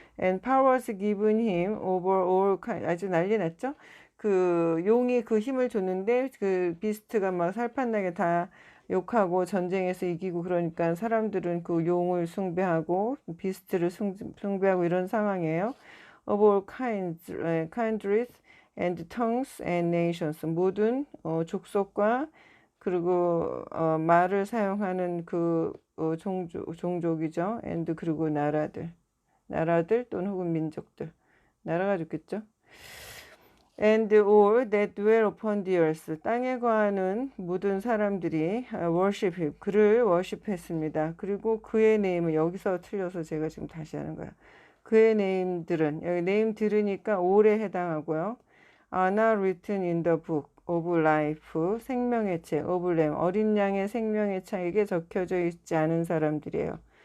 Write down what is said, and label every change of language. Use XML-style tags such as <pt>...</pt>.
<en>And power was given him over all kind</en> <ko>아주 난리 났죠. 그 용이 그 힘을 줬는데 그 비스트가 막 살판나게 다 욕하고 전쟁에서 이기고 그러니까 사람들은 그 용을 숭배하고 비스트를 숭배하고 이런 상황이에요.</ko> <en>Of all kindreds and tongues and nations</en> <ko>모든 족속과 그리고 말을 사용하는 그 종족이죠. and 그리고 나라들 또는 혹은 민족들 나라가 좋겠죠.</ko> <en>And all that dwell upon the earth</en> <ko>땅에 거하는 모든 사람들이</ko> <en>worship him 그를 worship했습니다.</en> <ko>그리고 그의 네임은 여기서 틀려서 제가 지금 다시 하는 거야. 그의 네임들은 여기 네임 들으니까 all에 해당하고요.</ko> <en>are not written in the book of life</en> <ko>생명의 책</ko> <en>of lamb</en> <ko>어린 양의 생명의 책에 적혀져 있지 않은 사람들이에요.</ko>